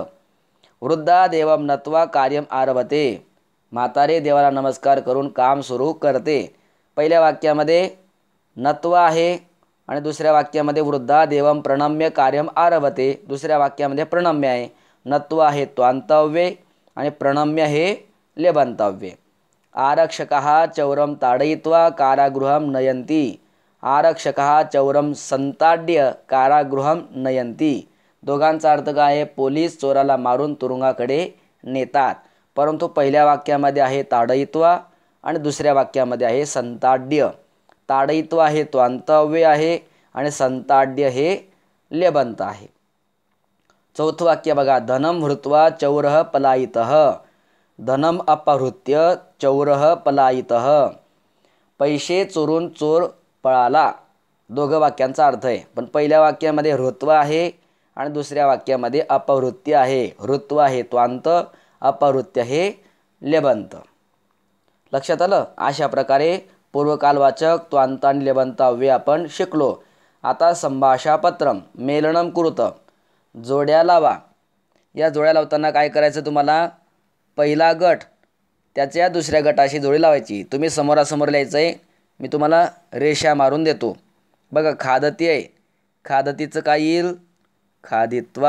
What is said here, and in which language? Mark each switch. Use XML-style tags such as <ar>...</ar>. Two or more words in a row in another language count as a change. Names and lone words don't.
<sa>वृद्धा देवम नत्वा कार्यम आरभते.</sa> <mr>म्हातारे देवाला नमस्कार करून काम सुरू करते. पहिल्या वाक्यामध्ये नत्वा आहे आणि दुसऱ्या वाक्यामध्ये</mr> <sa>वृद्धा देवम प्रणम्य कार्यम आरभते.</sa> <mr>दुसऱ्या वाक्यामध्ये प्रणम्य आहे. नत्वा हे त्वांतव्यय आणि प्रणम्य हे लेबंतव्यय.</mr> <sa>आरक्षकः चौरम ताडयित्वा कारागृहं नयन्ति. आरक्षकः चौरम संताड्य कारागृहं नयन्ति.</sa> <mr>दोघांचा अर्थ काय आहे. पोलीस चोराला मारून तुरुंगाकडे नेतात. परंतु पहिल्या वाक्यामध्ये आहे ताडयित्वा आणि दुसऱ्या वाक्यामध्ये आहे संताड्य. ताडयित्वा हे त्वांतव्यय आहे आणि संताड्य हे लेबंत आहे. चौथं वाक्य बघा.</mr> <sa>धनम हृत्वा चौरः पलायितः. धनम अपहृत्य चौरः पलायितः.</sa> <mr>पैसे चोरून चोर पळाला. दोघं वाक्यांचा अर्थ आहे. पण पहिल्या वाक्यामध्ये हृत्वा आहे आणि दुसऱ्या वाक्यामध्ये अपहृत्य आहे. हृत्वा हे त्वांत, अपहृत्य हे लेबंत. लक्षात आलं. अशा प्रकारे पूर्वकालवाचक त्वांत आणि लेबंत अव्यय आपण शिकलो.</mr> <sa>आता संभाषापत्रम मेलनम कुरुत.</sa> <mr>जोड्या लावा. या जोड्या लावताना काय करायचं तुम्हाला. पहिला गट त्याच्या दुसऱ्या गटाशी जोडी लावायची. तुम्ही समोरासमोर लिहायचं आहे. मी तुम्हाला रेषा मारून देतो. बघा खादती आहे. खादतीचं काय येईल खादित्वा.</mr>